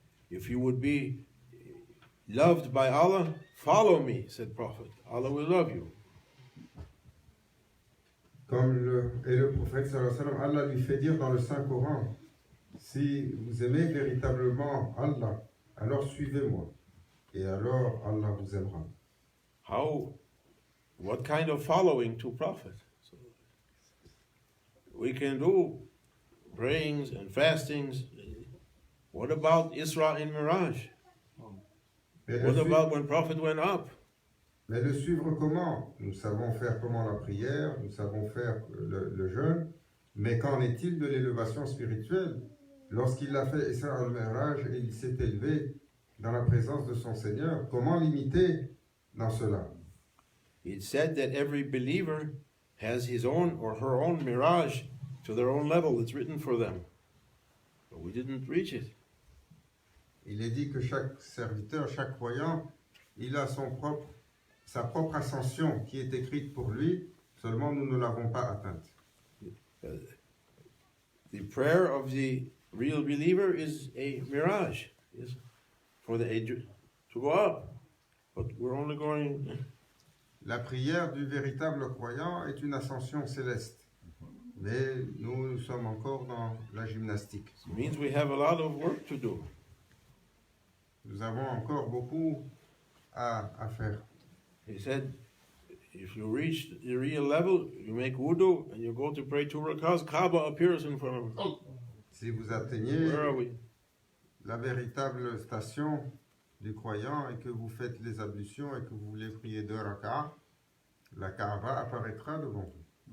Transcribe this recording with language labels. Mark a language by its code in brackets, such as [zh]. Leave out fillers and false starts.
[en] If you would be loved by Allah, follow me, said Prophet. Allah will love you. [fr] Le prophète [ar] sallallahu alayhi wa sallam, [fr] Allah lui fait dire dans le Saint-Coran, si vous aimez véritablement Allah, alors suivez-moi, et alors Allah vous aimera. [en] What kind of following to Prophet? So we can do prayings and fastings. What about Isra and Miraj? What about when Prophet went up? [fr] Mais le suivre comment? Nous savons faire comment la prière, nous savons faire le jeûne, mais qu'en est-il de l'élévation spirituelle? Lorsqu'il a fait Isra al-Mi'raj et il s'est élevé dans la présence de son Seigneur, comment l'imiter dans cela? [en] It said that every believer has his own or her own mirage to their own level. It's written for them. But we didn't reach it. [fr] Il est dit que chaque serviteur, chaque croyant, il a sa propre ascension qui est écrite pour lui, seulement nous ne l'avons pas atteinte. [en] The prayer of the real believer is a mirage, is for the age to go up. But we're only going... [fr] La prière du véritable croyant est une ascension céleste. Mais nous sommes encore dans la gymnastique. [en] It means we have a lot of work to do. [fr] Nous avons encore beaucoup à faire. [en] He said, if you reach the real level, you make wudu and you go to pray 2 rakahs, Kaaba appears in front of you. [fr] Si vous atteignez [en] Where are we? [fr] La véritable station du croyant et que vous faites les ablutions et que vous voulez prier 2 rakahs, la Kaaba apparaîtra devant vous.